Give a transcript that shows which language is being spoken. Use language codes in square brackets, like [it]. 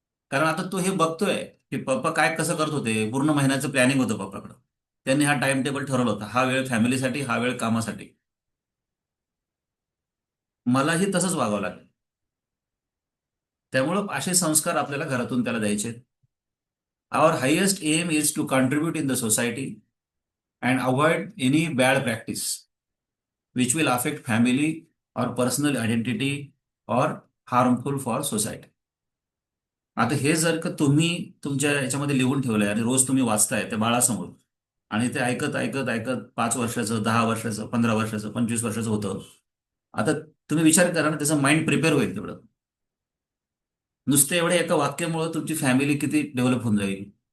[mr] कारण आता तो हे बघतोय की पप्पा काय कसं करत होते, पूर्ण महिन्याचं प्लॅनिंग होतं पप्पाकडं. त्यांनी हा टाइम टेबल ठरवला होता, हा वेळ फॅमिलीसाठी, हा वेळ कामासाठी. मलाही तसंच वागावं लागेल. त्यामुळं असे संस्कार आपल्याला घरातून त्याला द्यायचे. [en] Our highest aim is to contribute in the society and avoid any bad practice which will affect family और personal identity और harmful for society. [mr] आता हे जर का तुम्ही तुमच्या याच्यामध्ये लिहून ठेवलंय आणि रोज तुम्ही वाचताय त्या बाळासमोर, आणि ते ऐकत ऐकत ऐकत 5 वर्षाचं, 10 वर्षाचं, 15 वर्षाचं, 25 वर्षाचं होतं. आता तुम्ही विचार करा ना, त्याचं माइंड प्रिपेअर होईल तेवढं. नुसते एवढ्या एका वाक्यामुळे तुमची फॅमिली किती डेव्हलप होऊन जाईल.